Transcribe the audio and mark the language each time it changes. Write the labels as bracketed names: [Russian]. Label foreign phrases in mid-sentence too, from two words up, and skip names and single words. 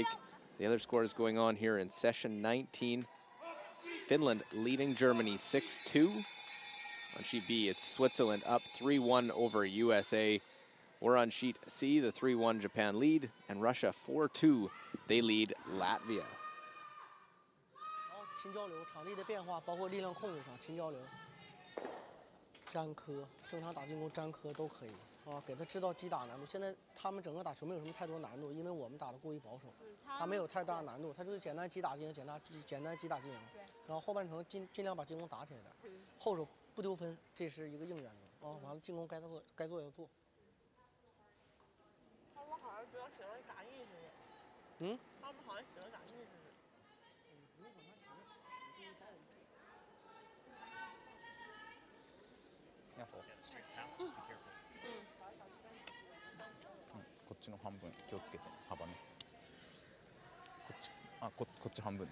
[English] The other scores going on here in session 19. Finland leading Germany 6-2. On sheet B, it's Switzerland up 3-1 over USA. We're on sheet C, the 3-1 Japan lead, and Russia 4-2. They lead Latvia. [Chinese] 勤交流，场地的变化，包括力量控制上勤交流。粘磕，正常打进攻粘磕都可以啊，给他制造击打难度。现在他们整个打球没有什么太多难度，因为我们打的过于保守，他没有太大难度，他就是简单击打进行，简单击打进行。然后后半程尽量把进攻打起来的，后手不丢分，这是一个硬原则啊。完了进攻该做要做。他们好像主要喜欢打意识的。嗯。他们好像喜欢打意识的。 [Japanese] こっちの半分気をつけて、幅ね。こっち半分ね。